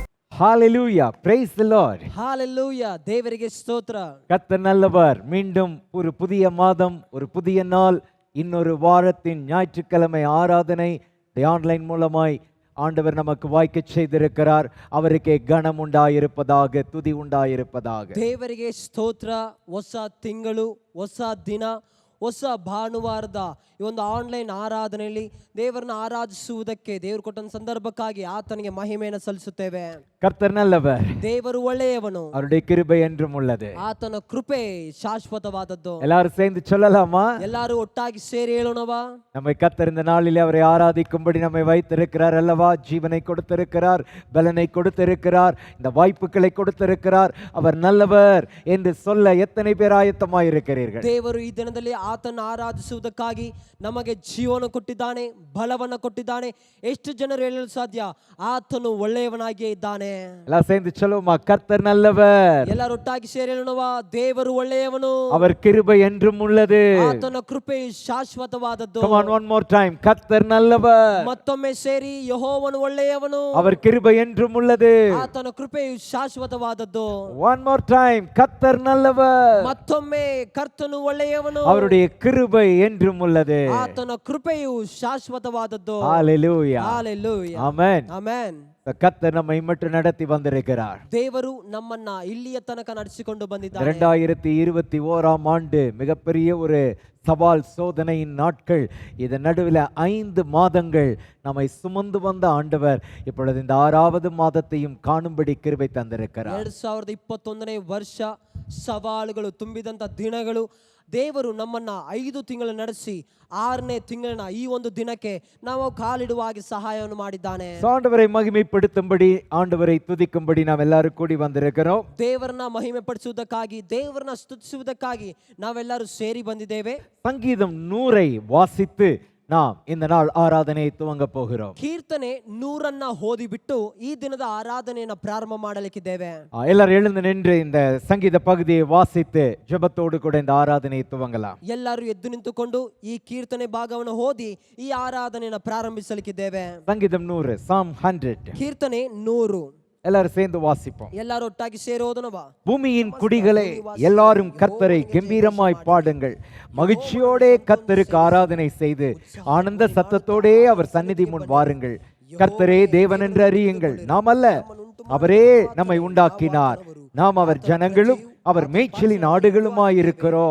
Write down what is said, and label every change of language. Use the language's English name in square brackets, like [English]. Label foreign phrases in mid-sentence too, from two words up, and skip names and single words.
[English] Hallelujah. Praise the Lord. [Kannada] Hallelujah. தேவರಿಗೆ ಸ್ತೋತ್ರ. [Tamil] கர்த்தர் நல்லவர். மீண்டும் ஒரு புதிய மாதம், ஒரு புதிய நாள், இன்னொரு வாரத்தின் ஞாயிற்றுக்கிழமை ஆராதனை ஆன்லைன் மூலமாய் ஆண்டவர் நமக்கு வாய்க்க செய்திருக்கிறார். அவருக்கே கனம் உண்டாயிருப்பதாக, துதி உண்டாயிருப்பதாக. [Kannada] ದೇವರಿಗೆ ಸ್ತೋತ್ರ. ಹೊಸ ತಿಂಗಳು, ಹೊಸ ದಿನ, ಹೊಸ ಭಾನುವಾರದ ಈ ಒಂದು ಆನ್ಲೈನ್ ಆರಾಧನೆಯಲ್ಲಿ ದೇವರನ್ನ ಆರಾಧಿಸುವುದಕ್ಕೆ ದೇವರು ಕೊಟ್ಟ ಸಂದರ್ಭಕ್ಕಾಗಿ ಆತನಿಗೆ ಮಹಿಮೆಯನ್ನು ಸಲ್ಲಿಸುತ್ತೇವೆ. [Tamil] கர்த்தர் நல்லவர். [Kannada] ದೇವರು ಒಳ್ಳೆಯವನು. [Tamil] அவருடைய கிருபை என்றும் உள்ளது. [Kannada] ಆತನ ಕೃಪೆ ಶಾಶ್ವತವಾದದ್ದು. [Tamil] எல்லாரும் சேர்ந்து சொல்லலாமா? [Kannada] ಎಲ್ಲರೂ ಒಟ್ಟಾಗಿ ಸೇರಿ ಹೇಳೋಣವಾ? [Tamil] நம்மை கர்த்தர் இந்த நாளிலே அவரை ஆராதிக்கும்படி நம்மை வைத்திருக்கிறார் அல்லவா? ஜீவனை கொடுத்திருக்கிறார், பலனை கொடுத்திருக்கிறார், இந்த வாய்ப்புகளை கொடுத்திருக்கிறார். அவர் நல்லவர் என்று சொல்ல எத்தனை பேர் ஆயத்தமாயிருக்கிறீர்கள்? [Kannada] ದೇವರು ಈ ದಿನದಲ್ಲಿ ಆತನ ಆರಾಧಿಸುವುದಕ್ಕಾಗಿ ನಮಗೆ ಜೀವನ ಕೊಟ್ಟಿದ್ದಾನೆ, ಬಲವನ್ನು ಕೊಟ್ಟಿದ್ದಾನೆ. ಎಷ್ಟು ಜನರು ಹೇಳಲು ಸಾಧ್ಯ? ಆತನು ಒಳ್ಳೆಯವನಾಗಿಯೇ ಇದ್ದಾನೆ. [Tamil] எல்லாம் சேர்ந்து சொல்லுவோமா? கர்த்தர் நல்லவர். [Kannada] ಎಲ್ಲರೂ ಒಟ್ಟಾಗಿ ಸೇರಿ ಹೇಳೋಣವಾ? ದೇವರು ಒಳ್ಳೆಯವನು. [Tamil] அவர் கிருபை என்றும் உள்ளது. [Kannada] ಆತನ ಕೃಪೆ ಶಾಶ್ವತವಾದದ್ದು. [English] Come on, one more time. [Tamil] கர்த்தர் நல்லவர். [Kannada] ಮತ್ತೊಮ್ಮೆ ಸೇರಿ, ಯೆಹೋವನು ಒಳ್ಳೆಯವನು. [Tamil] அவர் கிருபை என்றும் உள்ளது. [Kannada] ಆತನ ಕೃಪೆಯು ಶಾಶ್ವತವಾದದ್ದು. [English] One more time. [Tamil] கர்த்தர் நல்லவர். [Kannada] ಮತ್ತೊಮ್ಮೆ ಕರ್ತನು ಒಳ್ಳೆಯವನು. [Tamil] அவருடைய கிருபை என்றும் உள்ளது. [Kannada] ಆತನ ಕೃಪೆಯು ಶಾಶ್ವತವಾದದ್ದು. [English] Hallelujah. Hallelujah. Amen. Amen. [Tamil] கர்த்தர் நம்மை மட்டும் நடத்தி வந்திருக்கிறார். [Kannada] ದೇವರು ನಮ್ಮನ್ನ ಇಲ್ಲಿಯ ತನಕ ನಡೆಸಿಕೊಂಡು ಬಂದಿದ್ದಾರೆ. [Tamil] 2021 ஆண்டு மிகப்பெரிய ஒரு சவால் சோதனையின் நாட்கள். இதன் நடுவில் 5 மாதங்கள் நம்மை சுமந்து வந்த ஆண்டவர் இப்பொழுது இந்த 6வது மாதத்தையும் காணும்படி கிருபை தந்திருக்கிறார். [Kannada] 2021ನೇ ವರ್ಷ ಸವಾಲುಗಳು ತುಂಬಿದಂತ ದಿನಗಳು. ದೇವರು ನಮ್ಮನ್ನ 5 ತಿಂಗಳು ನಡೆಸಿ 6ನೇ ತಿಂಗಳಿನ ಈ ಒಂದು ದಿನಕ್ಕೆ ನಾವು ಕಾಲಿಡುವ ಹಾಗೆ ಸಹಾಯವನ್ನು ಮಾಡಿದ್ದಾನೆ. [Tamil] ஆண்டவரை மகிமைப்படுத்தும்படி, ஆண்டவரை துதிக்கும்படி நாம் எல்லாரும் கூடி வந்திருக்கிறோம். [Kannada] ದೇವರನ್ನ ಮಹಿಮೆ ಪಡಿಸುವುದಕ್ಕಾಗಿ, ದೇವರನ್ನ ಸ್ತುತಿಸುವುದಕ್ಕಾಗಿ ನಾವೆಲ್ಲರೂ ಸೇರಿ ಬಂದಿದ್ದೇವೆ. [Tamil] சங்கீதம் 100 வாசித்து நாம் இந்த நாள் ஆராதனையை துவங்க போகிறோம். [Kannada] ಕೀರ್ತನೆ 100 ಓದಿಬಿಟ್ಟು ಈ ದಿನದ ಆರಾಧನೆಯನ್ನು ಪ್ರಾರಂಭ ಮಾಡಲಿಕ್ಕಿದ್ದೇವೆ. [Tamil] எல்லாரும் எழுந்து நின்று இந்த சங்கீத பகுதியை வாசித்து ஜெபத்தோடு கூட இந்த ஆராதனையை துவங்கலாம். [Kannada] ಎಲ್ಲರೂ ಎದ್ದು ನಿಂತುಕೊಂಡು ಈ ಕೀರ್ತನೆ ಭಾಗವನ್ನು ಓದಿ ಈ ಆರಾಧನೆಯನ್ನು ಪ್ರಾರಂಭಿಸಲಿಕ್ಕಿದ್ದೇವೆ. [Tamil] சங்கீதம் 100, Psalm 100. [Kannada] ಕೀರ್ತನೆ 100. [Tamil] எல்லாரும் சேர்ந்து வாசிப்போம். [Kannada] ಎಲ್ಲರೂ ಒಟ್ಟಾಗಿ ಸೇರಿ ಓದೋಣವಾ? [Tamil] பூமியின் குடிகளே, எல்லாரும் கர்த்தரை கம்பீரமாய் பாடுங்கள். மகிழ்ச்சியோடே கர்த்தருக்கு ஆராதனை செய்து ஆனந்த சத்தத்தோடே அவர் சந்நிதி முன் வாருங்கள். கர்த்தரே தேவன் என்று அறியுங்கள். நாம் அல்ல, அவரே நம்மை உண்டாக்கினார். நாம் அவர் ஜனங்களும் அவர் மேய்ச்சலின் ஆடுகளுமாயிருக்கிறோம்.